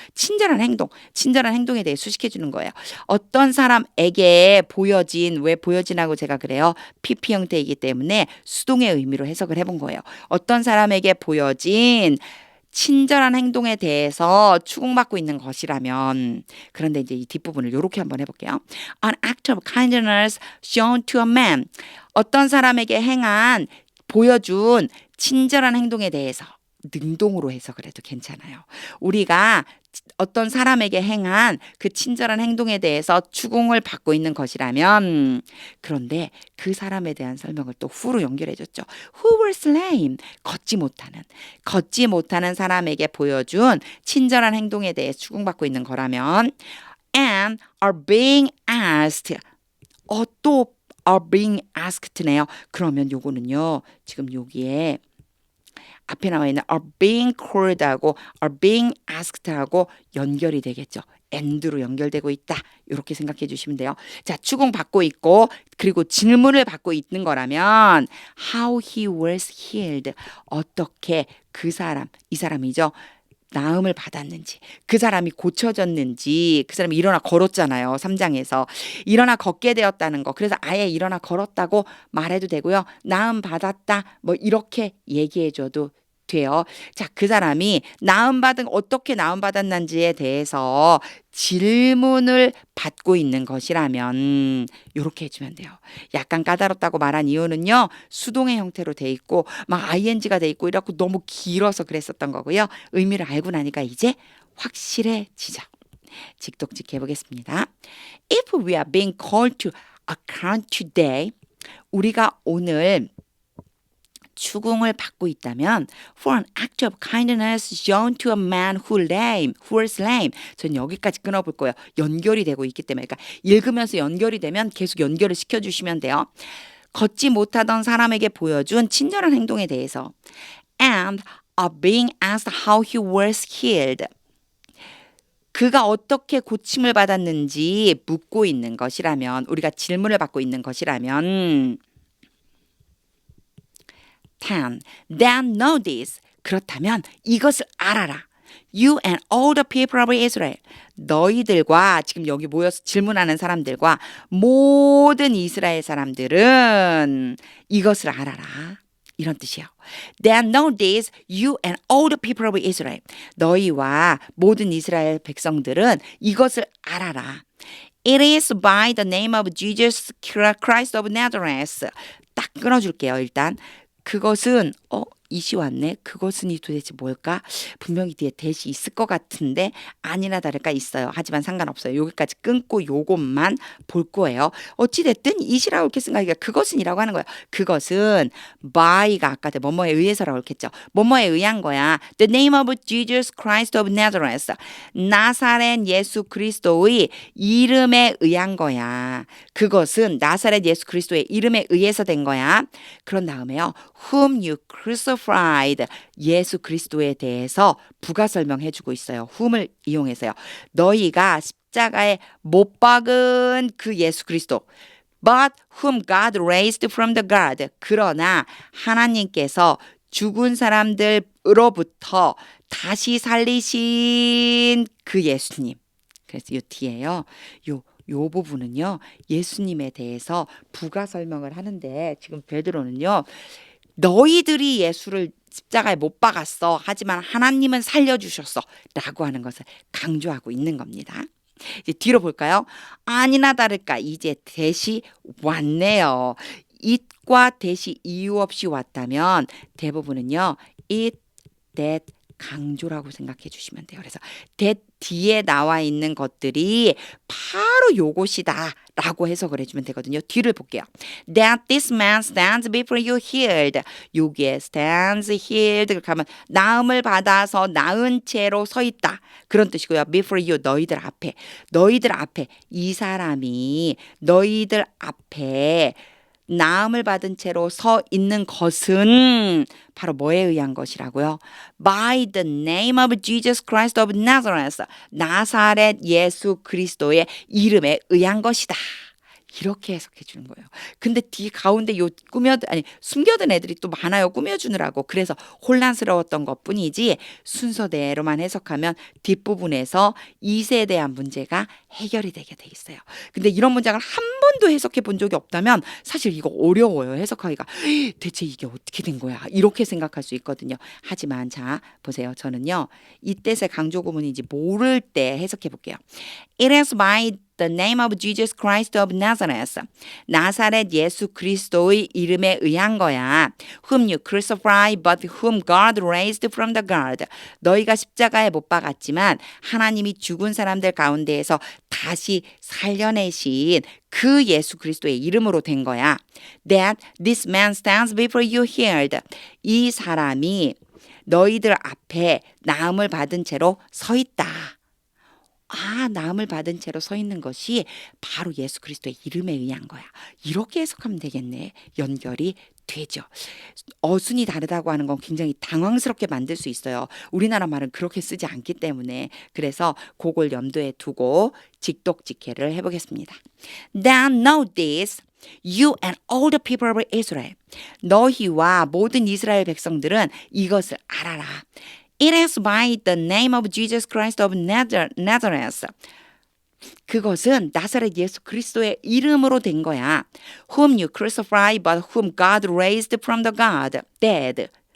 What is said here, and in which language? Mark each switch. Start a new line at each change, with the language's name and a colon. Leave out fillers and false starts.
Korean: 친절한 행동에 대해 수식해 주는 거예요. 어떤 사람에게 보여진 왜 보여진하고 제가 그래요 PP 형태이기 때문에 수동의 의미로 해석을 해본 거예요. 어떤 사람에게 보여진 친절한 행동에 대해서 추궁받고 있는 것이라면 그런데 이제 이 뒷부분을 이렇게 한번 해볼게요.
English: An act of kindness shown to a man.
Korean: 어떤 사람에게 보여준 친절한 행동에 대해서 능동으로 해석을 해도 괜찮아요. 우리가 어떤 사람에게 행한 그 친절한 행동에 대해서 추궁을 받고 있는 것이라면, 그런데 그 사람에 대한 설명을 또 who로 연결해 줬죠.
English: Who was lame?
Korean: 걷지 못하는 사람에게 보여준 친절한 행동에 대해 추궁받고 있는 거라면,
English: and are being asked.
Korean: 또
English: are being asked
Korean: 네요. 그러면 요거는요, 지금 여기에 앞에 나와 있는
English: are being called
Korean: 하고
English: are being asked
Korean: 하고 연결이 되겠죠. and로 연결되고 있다. 이렇게 생각해 주시면 돼요. 자, 추궁받고 있고 그리고 질문을 받고 있는 거라면
English: how he was healed.
Korean: 어떻게 그 사람, 이 사람이죠. 나음을 받았는지, 그 사람이 고쳐졌는지, 그 사람이 일어나 걸었잖아요. 3장에서. 일어나 걷게 되었다는 거. 그래서 아예 일어나 걸었다고 말해도 되고요. 나음 받았다. 뭐 이렇게 얘기해 줘도 돼요. 자, 그 사람이 어떻게 나음 받았는지에 대해서 질문을 받고 있는 것이라면 이렇게 해주면 돼요. 약간 까다롭다고 말한 이유는요. 수동의 형태로 돼 있고 막 ing가 돼 있고 이렇고 너무 길어서 그랬었던 거고요. 의미를 알고 나니까 이제 확실해지죠. 직독직 해보겠습니다.
English: If we are being called to account today,
Korean: 우리가 오늘 추궁을 받고 있다면
English: for an act of kindness shown to a man who was lame.
Korean: 전 여기까지 끊어볼 거예요. 연결이 되고 있기 때문에. 그러니까 읽으면서 연결이 되면 계속 연결을 시켜주시면 돼요. 걷지 못하던 사람에게 보여준 친절한 행동에 대해서
English: and are being asked how he was healed.
Korean: 그가 어떻게 고침을 받았는지 묻고 있는 것이라면, 우리가 질문을 받고 있는 것이라면 10.
English: Then know this.
Korean: 그렇다면 이것을 알아라.
English: You and all the people of Israel.
Korean: 너희들과 지금 여기 모여서 질문하는 사람들과 모든 이스라엘 사람들은 이것을 알아라. 이런 뜻이에요.
English: Then know this, you and all the people of Israel.
Korean: 너희와 모든 이스라엘 백성들은 이것을 알아라.
English: It is by the name of Jesus Christ of Nazareth.
Korean: 딱 끊어줄게요. 일단 그것은 이시 왔네. 그것은이 도대체 뭘까? 분명히 뒤에 대시 있을 것 같은데 아니나 다를까 있어요. 하지만 상관없어요. 여기까지 끊고 요것만 볼 거예요. 어찌됐든 이시라고 이렇게 생각하기가 그것은이라고 하는 거예요. 그것은 by가 아까 뭐뭐에 의해서라고 했겠죠. 뭐뭐에 의한 거야.
English: The name of Jesus Christ of Nazareth.
Korean: 나사렛 예수 그리스도의 이름에 의한 거야. 그것은 나사렛 예수 그리스도의 이름에 의해서 된 거야. 그런 다음에요.
English: Whom you crucified.
Korean: 예수 그리스도에 대해서 부가 설명해 주고 있어요. whom을 이용해서요. 너희가 십자가에 못 박은 그 예수 그리스도.
English: But whom God raised from the dead.
Korean: 그러나 하나님께서 죽은 사람들로부터 다시 살리신 그 예수님. 그래서 이 뒤에요. 요 부분은요. 예수님에 대해서 부가 설명을 하는데 지금 베드로는요. 너희들이 예수를 십자가에 못 박았어. 하지만 하나님은 살려주셨어. 라고 하는 것을 강조하고 있는 겁니다. 이제 뒤로 볼까요? 아니나 다를까 이제 대시 왔네요. it과 대시 이유 없이 왔다면 대부분은요. it, that 강조라고 생각해 주시면 돼요. 그래서 that 뒤에 나와 있는 것들이 바로 요것이다 라고 해석을 해주면 되거든요. 뒤를 볼게요.
English: That this man stands before you healed.
Korean: 여기에
English: stands healed
Korean: 그렇게 하면 나음을 받아서 나은 채로 서 있다. 그런 뜻이고요.
English: Before you
Korean: 너희들 앞에 이 사람이 너희들 앞에 나음을 받은 채로 서 있는 것은 바로 뭐에 의한 것이라고요?
English: By the name of Jesus Christ of Nazareth.
Korean: 나사렛 예수 그리스도의 이름에 의한 것이다. 이렇게 해석해 주는 거예요. 근데 뒤 가운데 숨겨둔 애들이 또 많아요. 꾸며주느라고. 그래서 혼란스러웠던 것뿐이지 순서대로만 해석하면 뒷부분에서 이세에 대한 문제가 해결이 되게 돼 있어요. 근데 이런 문장을 한 번도 해석해 본 적이 없다면 사실 이거 어려워요. 해석하기가. 대체 이게 어떻게 된 거야? 이렇게 생각할 수 있거든요. 하지만 자 보세요. 저는요. 이 뜻의 강조 구문인지 모를 때 해석해 볼게요.
English: It is by the name of Jesus Christ of Nazareth.
Korean: 나사렛 예수 그리스도의 이름에 의한 거야.
English: Whom you crucified, but whom God raised from the dead.
Korean: 너희가 십자가에 못 박았지만 하나님이 죽은 사람들 가운데에서 다시 살려내신 그 예수 그리스도의 이름으로 된 거야.
English: That this man stands before you here.
Korean: 이 사람이 너희들 앞에 나음을 받은 채로 서 있다. 나음을 받은 채로 서 있는 것이 바로 예수 그리스도의 이름에 의한 거야. 이렇게 해석하면 되겠네. 연결이 되죠. 어순이 다르다고 하는 건 굉장히 당황스럽게 만들 수 있어요. 우리나라 말은 그렇게 쓰지 않기 때문에. 그래서 그걸 염두에 두고 직독직해를 해보겠습니다.
English: Now know this, you and all the people of Israel.
Korean: 너희와 모든 이스라엘 백성들은 이것을 알아라.
English: It is by the name of Jesus Christ of Nazareth.
Korean: 그것은 나사렛 예수 그리스도의 이름으로 된 거야.
English: Whom you crucified, but whom God raised from the dead.